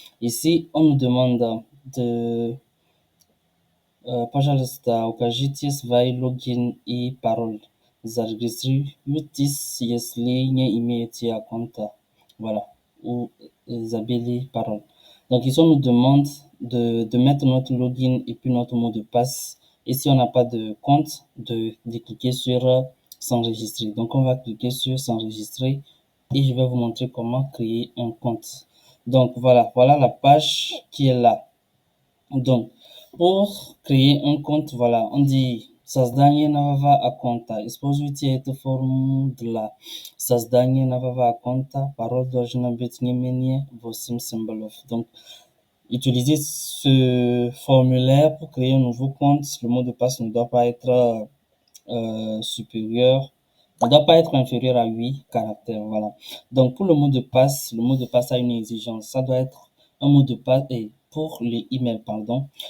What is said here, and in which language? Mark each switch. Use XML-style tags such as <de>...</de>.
<fr>Ici, on nous demande de</fr> <ru>Пожалуйста, укажите свои логин и пароль. Зарегистрируйтесь, если не имеете аккаунта.</ru> <fr>Voilà.</fr> <ru>Ou забили пароль.</ru> <fr>Donc ici, on nous demande de mettre notre login et puis notre mot de passe. Et si on n'a pas de compte, de cliquer sur s'enregistrer. Donc on va cliquer sur s'enregistrer et je vais vous montrer comment créer un compte. Donc voilà la page qui est là. Donc, pour créer un compte, voilà, on dit</fr> <ru>создание нового аккаунта. Используйте эту форму для создания нового аккаунта. Пароль должна быть не менее 8 символов.</ru> <fr>Donc, utilisez ce formulaire pour créer un nouveau compte. Le mot de passe ne doit pas être supérieur, ne doit pas être inférieur à 8 caractères. Voilà. Donc, pour le mot de passe a une exigence. Ça doit être un mot de passe, et pour le email, pardon.</fr>